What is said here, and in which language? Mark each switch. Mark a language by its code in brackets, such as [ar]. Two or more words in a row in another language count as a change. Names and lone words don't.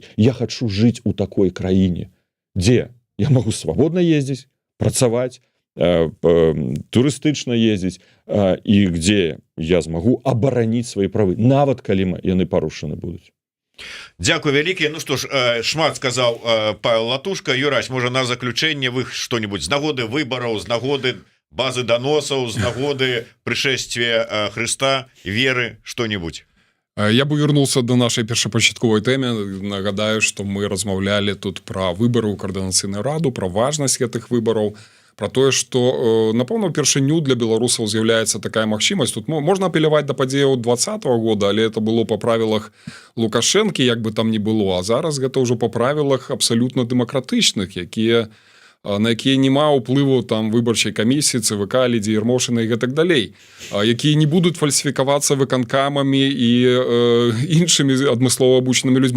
[be] Я хачу жыць у такой краіне, дзе я магу свабодна ездзіць, працаваць, турыстычна ездзіць, і дзе я змагу абараніць свае правы, нават калі яны парушаны будуць. Дзякуй вялікі. Ну што ж, шмат сказаў Павел Латушка. Юрась, можа на заключэнне вы што-нибудь з нагоды выбараў, з нагоды базы даносаў, з нагоды прышэсцвя Хрыста, веры, што-нибудь? [ru] Я бы вернулся [be] до нашай першапачатковай тэме. Нагадаю, што мы размаўлялі тут пра выбары ў Коордынацыйную раду, пра важнасць гэтых выбараў, про тое, што, напэўна, упершыню для беларусаў з'яўляецца такая магчымасць. Тут можна апеляваць да падзеяў 2020 года, але это было па правілах Лукашэнкі, як бы там ни было, а зараз гэта ўжо па правілах абсалютна дэмакратычных, на якія няма ўплыву там выбарчай камісіі, ЦВК, Лідзі Ярмошына і гэтак далей, якія не будуць фальсіфікавацца выканкамамі і іншымі адмыслова абучанымі людзьмі.